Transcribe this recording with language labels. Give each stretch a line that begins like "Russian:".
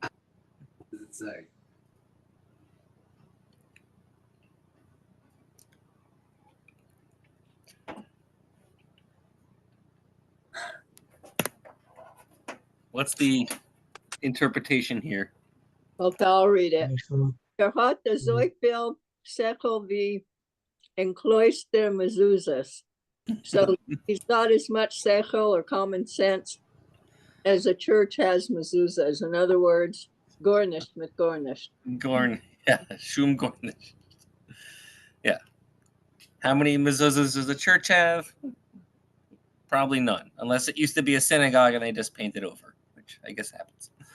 English: What does it say? What's the interpretation here? Okay, I'll read it.
Yiddish: Er hat so viel sechel wie in cloister mezuzahs.
English: So he's got as much sechel or common sense as a church has mezuzahs. In other words,
Yiddish: gornish mit gornish. Shum gornish. Yeah.
English: How many mezuzahs does the church have? Probably none, unless it used to be a synagogue and they just painted over, which I guess happens.